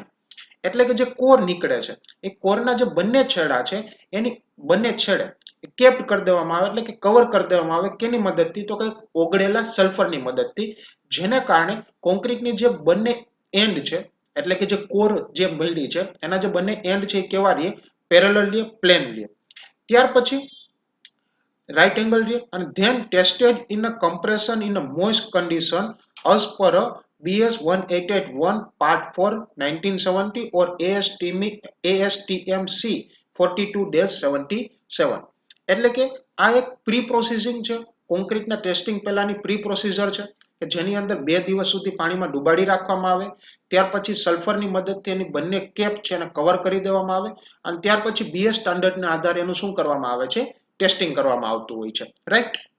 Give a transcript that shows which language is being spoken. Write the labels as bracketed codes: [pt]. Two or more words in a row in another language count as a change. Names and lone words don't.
[gu] એટલે કે જે કોર નીકળે છે એ કોરના જે બંને છેડા છે એની બંને છેડે કેપ્ટ કરી દેવામાં આવે એટલે કે કવર કરી દેવામાં આવે કેની મદદથી, તો કે ઓગળેલા સલ્ફરની મદદથી, જેને કારણે કોન્ક્રીટની જે બંને એન્ડ છે એટલે કે જે કોર જે બિલ્ડી છે એના જે બંને એન્ડ છે એ કેવા રહે, પેરેલલ રહે, પ્લેન રહે. ત્યાર પછી [en] right angle રહે અને then tested in a compression in a moist condition as per a BS 1881 part 4 1970 or ASTM C 42-77. [gu] એટલે કે આ એક [en] pre processing [gu] છે, કોન્ક્રીટના ટેસ્ટિંગ પહેલાની [en] pre procedure [gu] છે કે જેની અંદર 2 દિવસ સુધી પાણીમાં ડુબાડી રાખવામાં આવે, ત્યાર પછી સલ્ફરની મદદથી એની બંને કેપ છે એને કવર કરી દેવામાં આવે અને ત્યાર પછી BS સ્ટાન્ડર્ડના આધારે એનું શું કરવામાં આવે છે, ટેસ્ટિંગ કરવામાં આવતું હોય છે, રાઈટ.